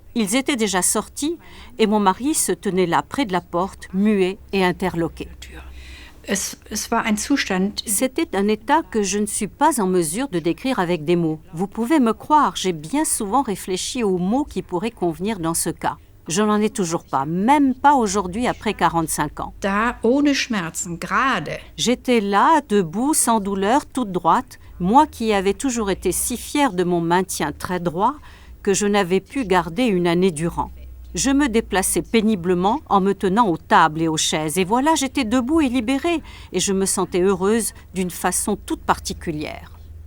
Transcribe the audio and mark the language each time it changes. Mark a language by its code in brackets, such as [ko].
[fr] Ils étaient déjà sortis et mon mari se tenait là près de la porte, muet et interloqué. [de] Es war ein Zustand. [fr] C'était un état que je ne suis pas en mesure de décrire avec des mots. Vous pouvez me croire, j'ai bien souvent réfléchi aux mots qui pourraient convenir dans ce cas. Je n'en ai toujours pas, même pas aujourd'hui après 45 ans. [de] Da ohne Schmerzen, gerade. [fr] J'étais là, debout, sans douleur, toute droite, moi qui avais toujours été si fière de mon maintien très droit que je n'avais pu garder une année durant. Je me déplaçais péniblement en me tenant aux tables et aux chaises. Et voilà, j'étais debout et libérée. Et je me sentais heureuse d'une façon toute particulière.